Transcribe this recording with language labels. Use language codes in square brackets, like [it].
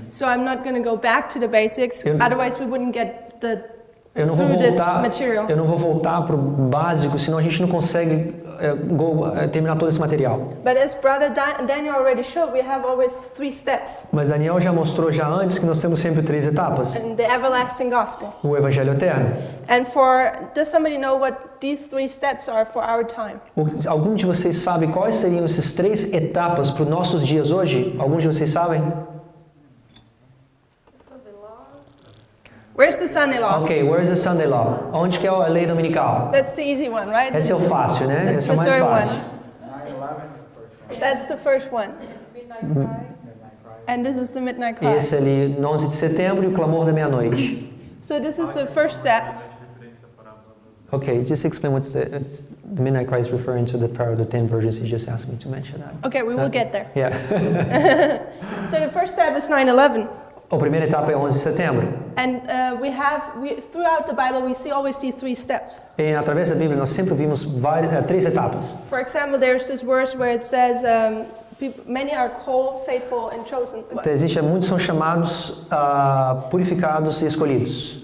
[en] So I'm not going to go back to the basics, otherwise we wouldn't get [pt] Eu não vou voltar para o básico, senão a gente não consegue terminar todo esse material. [en] But as Brother Daniel already showed, we have always 3 steps. [pt] Mas Daniel já mostrou já antes que nós temos sempre 3 etapas. [en] And the everlasting gospel. [pt] O Evangelho Eterno. [en] And does somebody know what these 3 steps are for our time? [pt] Algum de vocês sabe quais seriam essas 3 etapas para os nossos dias hoje? Alguns de vocês sabem? [en] Where's the Sunday law? Ok, where's the Sunday law? [pt] Onde que é a lei dominical? [en] That's the easy one, right? [pt] Esse é o fácil, né? [en] That's [pt] Esse é o [en] the [pt] mais [en] third [pt] fácil. [en] one. That's the first one. And this is the midnight cry. [pt] Esse ali, no 11 de setembro, e o clamor da meia-noite. [en] So this is the first step. Okay, just explain what's the midnight cry is referring to the Parable of the 10 Virgins. You just asked me to mention that. Okay, we will get there. Yeah. So the first step is 9/11. [pt] A primeira etapa é 11 de setembro. [en] And throughout the Bible, always see three steps. [pt] E através da Bíblia nós sempre vimos três etapas. [en] For example, there's this verse where it says, many are called, faithful, and chosen. [pt] Então, muitos são chamados, purificados e escolhidos.